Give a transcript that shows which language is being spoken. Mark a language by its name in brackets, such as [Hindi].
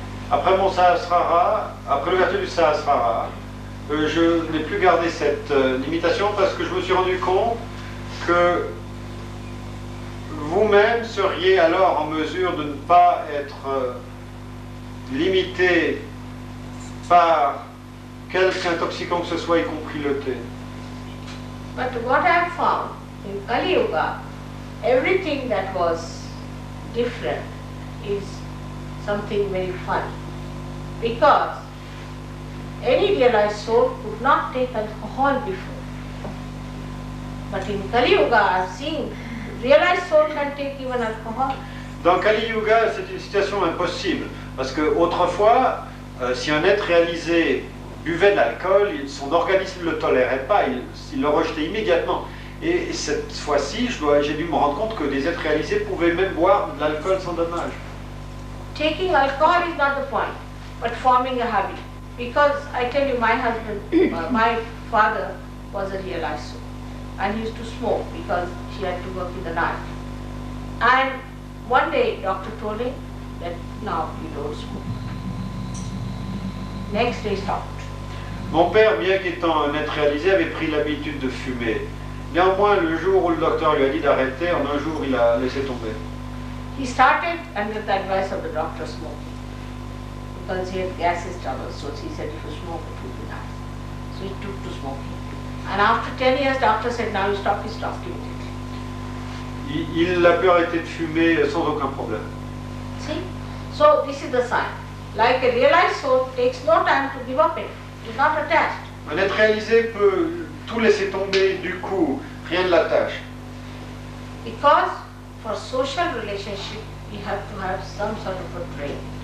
[French] Après mon Sahasrara, après l'ouverture du Sahasrara, je n'ai plus gardé cette limitation parce que je me suis rendu compte que vous-même seriez alors en mesure de ne pas être limité par quelque intoxicant que ce soit, y compris le thé. [English] But what I have found in Kali Yuga, everything that was different is something very funny. Because any realized soul could not take alcohol before. But in Kali Yuga, I have seen realized soul can take even alcohol. [French] Dans Kali Yuga, c'est une situation impossible. Parce que autrefois, si un être réalisé buvait de l'alcool, son organisme ne le tolérait pas, il le rejetait immédiatement. Et cette fois-ci, j'ai dû me rendre compte que des êtres réalisés pouvaient même boire de l'alcool sans dommage. [English] Taking alcohol is not the point, but forming a habit. Because I tell you, my husband, my father was a realized soul, and he used to smoke because he had to work in the night. And one day, doctor told him that now you don't smoke. Next day, he stopped. [French] Mon père, bien qu'étant un être réalisé, avait pris l'habitude de fumer. Néanmoins, le jour où le docteur lui a dit d'arrêter, en un jour, il a laissé tomber. [English] He started under the advice of the doctor smoking because he had gases trouble. So he said, if you smoke, it will be nice. So he took to smoking. And after 10 years, doctor said, now you stop. He stopped immediately. [French] Il a pu arrêter de fumer sans aucun problème. [English] See? So this is the sign. Like a realized soul takes no time to give up it. It's not attached. [French] Un être réalisé peut tout laisser tomber du coup, rien ne l'attache. [English] Because for social relationship, you have to have some sort of a trade.